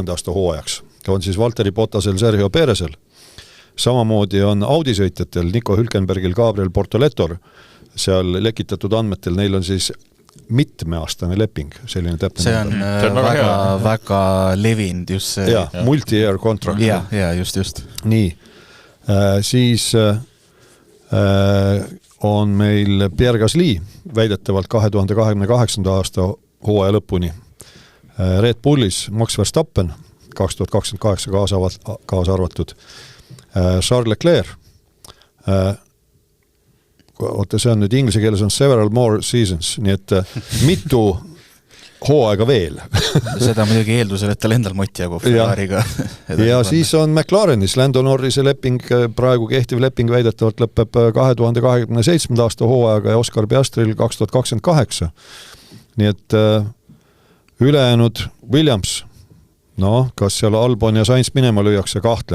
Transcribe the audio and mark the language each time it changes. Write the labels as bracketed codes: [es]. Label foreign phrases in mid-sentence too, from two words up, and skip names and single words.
[et] aasta hooajaks on siis Valtteri Bottasel, Sergio Perezel. Samamoodi on Audi sõitjatel Nico Hülkenbergil, Gabriel Bortoletor, seal lekitatud andmetel, neil on siis mitmeaastane leping, selline täpne. See on väga levinud just see. Ja, [en] multi-year contract. [et] Ja, just. Nii, siis on meil Pierre Gasly väidetavalt 2028. aasta hooaja lõpuni. Red Bullis Max Verstappen 2028 kaasa arvatud. Charles Leclerc, see on nüüd inglise keeles on [en] several more seasons, [et] nii et mitu hooaega veel. Seda muidugi eeldusel, et tal endal moti jagub Ferrariga. Ja siis on McLarenis Lando Norrise leping, praegu kehtiv leping väidetavalt lõpeb 2027. aasta hooaega ja Oscar Piastril 2028. Nii et ülejäänud Williams, kas seal Albon ja Sainz minema lüüakse, kahtlen.